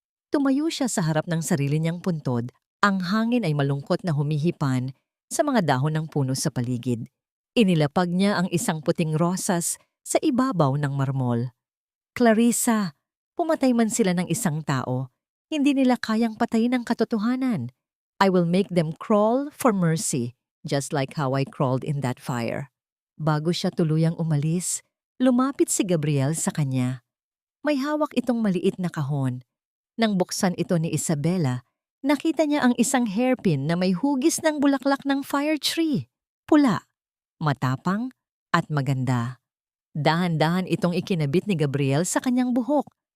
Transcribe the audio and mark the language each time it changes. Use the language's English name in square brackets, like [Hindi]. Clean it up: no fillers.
[Filipino] Tumayo siya sa harap ng sarili niyang puntod. Ang hangin ay malungkot na humihipan sa mga dahon ng puno sa paligid. Inilapag niya ang isang puting rosas sa ibabaw ng marmol. Clarissa, pumatay man sila ng isang tao, hindi nila kayang patayin ang katotohanan. [English] I will make them crawl for mercy, just like how I crawled in that fire. [Filipino] Bago siya tuluyang umalis, lumapit si Gabriel sa kanya. May hawak itong maliit na kahon. Nang buksan ito ni Isabela, nakita niya ang isang hairpin na may hugis ng bulaklak ng fire tree. Pula, matapang, at maganda. Dahan-dahan itong ikinabit ni Gabriel sa kanyang buhok.